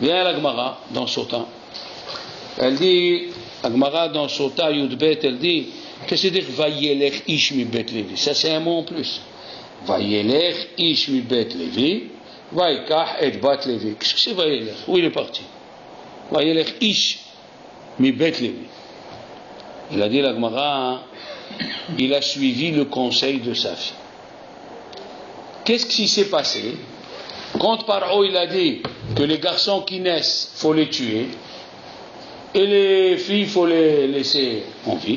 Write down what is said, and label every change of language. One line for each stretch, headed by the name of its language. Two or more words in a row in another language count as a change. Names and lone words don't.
French: Viens la Gemara dans Sota. Elle dit, la Gemara dans Sota Yudbet, elle dit, qu'est-ce que c'est dire
Hebrew: וילך איש מבית לוי?
French: Ça c'est un mot en plus.
Hebrew: וילך איש מבית לוי ויקח את בת לוי.
French: Qu'est-ce que c'est Vayelech? Où il est parti?
Hebrew: וילך איש מבית לוי.
French: Il a dit la Gemara, il a suivi le conseil de sa fille. Qu'est-ce qui s'est passé? Quand Paro il a dit que les garçons qui naissent, il faut les tuer, et les filles, il faut les laisser en vie.